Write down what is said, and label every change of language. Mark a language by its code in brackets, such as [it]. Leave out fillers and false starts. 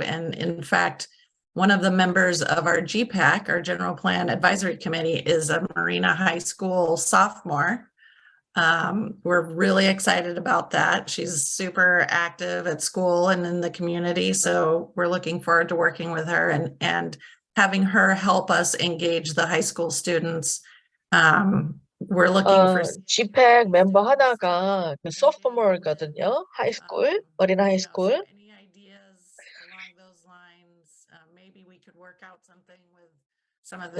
[en] And in fact, one of the members of our GPAC, our General Plan Advisory Committee, is a Marina High School sophomore. We're really excited about that. She's super active at school and in the community. So we're looking forward to working with her and having her help us engage the high school students. We're looking for [ko] GPAC 멤버 하나가 그 소프트몰거든요. 하이스쿨, 어린 하이스쿨. [en] Any ideas along those lines? Maybe we could work out something with some of the